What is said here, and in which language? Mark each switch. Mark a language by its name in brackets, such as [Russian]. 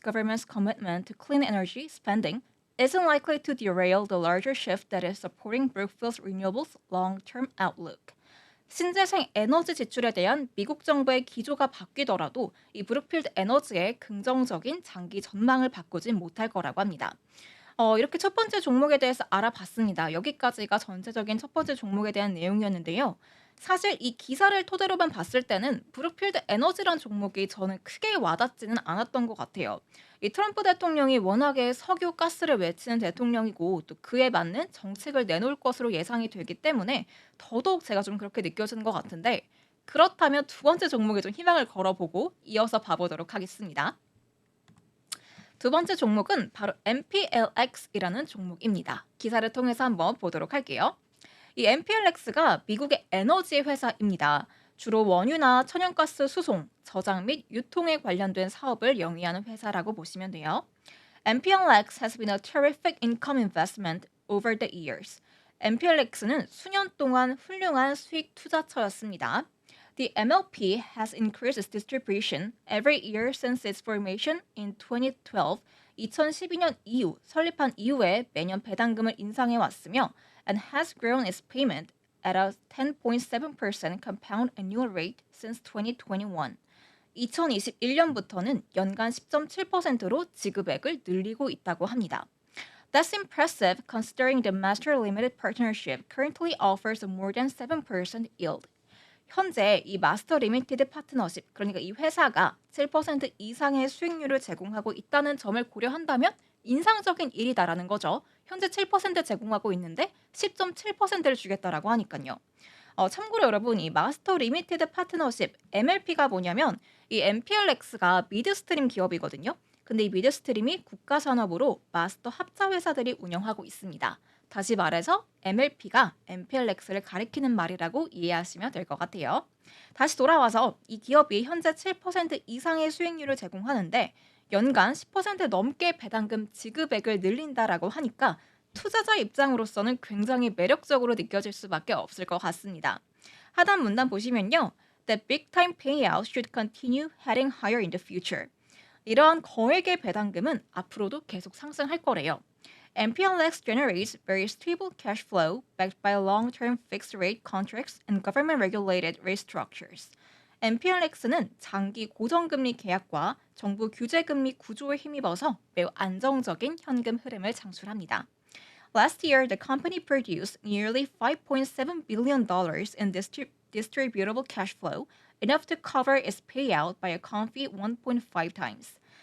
[English] government's commitment to clean energy spending isn't likely to derail the larger shift that is supporting Brookfield's renewables long-term outlook. [Korean] 신재생 에너지 지출에 대한 미국 정부의 기조가 바뀌더라도 이 브룩필드 에너지의 긍정적인 장기 전망을 바꾸진 못할 거라고 합니다. 이렇게 첫 번째 종목에 대해서 알아봤습니다. 여기까지가 전체적인 첫 번째 종목에 대한 내용이었는데요. 사실 이 기사를 토대로만 봤을 때는 브룩필드 에너지란 종목이 저는 크게 와닿지는 않았던 것 같아요. 이 트럼프 대통령이 워낙에 석유, 가스를 외치는 대통령이고 또 그에 맞는 정책을 내놓을 것으로 예상이 되기 때문에 더더욱 제가 좀 그렇게 느껴지는 것 같은데 그렇다면 두 번째 종목에 좀 희망을 걸어보고 이어서 봐보도록 하겠습니다. 두 번째 종목은 바로 MPLX이라는 종목입니다. 기사를 통해서 한번 보도록 할게요. 이 MPLX가 미국의 에너지 회사입니다. 주로 원유나 천연가스 수송, 저장 및 유통에 관련된 사업을 영위하는 회사라고 보시면 돼요. [English] MPLX has been a terrific income investment over the years. [Korean] MPLX는 수년 동안 훌륭한 수익 투자처였습니다. [English] The MLP has increased its distribution every year since its formation in 2012. [Korean] 2012년 이후 설립한 이후에 매년 배당금을 인상해 왔으며 [English] and has grown its payment at a 10.7% compound annual rate since 2021. [Korean] 2021년부터는 연간 10.7%로 지급액을 늘리고 있다고 합니다. [English] That's impressive considering the Master Limited Partnership currently offers a more than 7% yield. [Korean] 현재 이 마스터 리미티드 파트너십, 그러니까 이 회사가 7% 이상의 수익률을 제공하고 있다는 점을 고려한다면 인상적인 일이다라는 거죠. 현재 7% 제공하고 있는데 10.7%를 주겠다라고 하니까요. 참고로 여러분 이 마스터 리미티드 파트너십 MLP가 뭐냐면 이 MPLX가 미드스트림 기업이거든요. 근데 이 미드스트림이 국가산업으로 마스터 합자 회사들이 운영하고 있습니다. 다시 말해서 MLP가 MPLX를 가리키는 말이라고 이해하시면 될 것 같아요. 다시 돌아와서 이 기업이 현재 7% 이상의 수익률을 제공하는데 연간 10% 넘게 배당금 지급액을 늘린다라고 하니까 투자자 입장으로서는 굉장히 매력적으로 느껴질 수밖에 없을 것 같습니다. 하단 문단 보시면요. [English] The big time payout should continue heading higher in the future. [Korean] 이러한 거액의 배당금은 앞으로도 계속 상승할 거래요. [English] MPLX generates very stable cash flow backed by long-term fixed-rate contracts and government-regulated rate structures. [Korean] MPLX는 장기 고정금리 계약과 정부 규제금리 구조에 힘입어서 매우 안정적인 현금 흐름을 창출합니다. [English] Last year, the company produced nearly $5.7 billion in distributable cash flow, enough to cover its payout by a comfy 1.5 times.